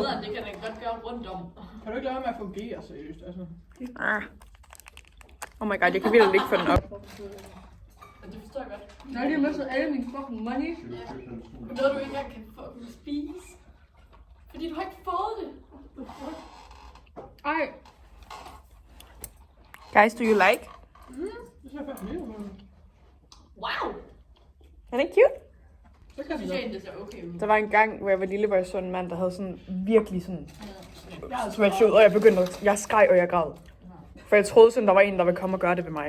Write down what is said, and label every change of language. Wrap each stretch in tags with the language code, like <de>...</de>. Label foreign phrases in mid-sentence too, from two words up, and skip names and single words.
<da>Det kan den godt gøre rundt om. Kan du ikke lade være med at fungere seriøst? Altså. Ah.</da> <en>Oh my god,</en> <da>jeg kan virkelig ikke få den op. Og det forstår jeg godt. Jeg har lige mistet alle mine</da> <en>fucking money.</en> <da>Noget du ikke engang kan fucking spise. Fordi du har ikke fået det. Ej.</da> <en>Guys, do you like?</en> <da>Det ser faktisk lige ud. Wow! Er det cute? Så kan Jeg synes egentlig, det ser okay ud. Der var en gang, hvor jeg var lille, hvor jeg så en mand, der havde sådan virkelig sådan smashed ud, og jeg begyndte at... Jeg skreg, og jeg græd. For jeg troede sådan, der var en, der ville komme og gøre det ved mig.</da>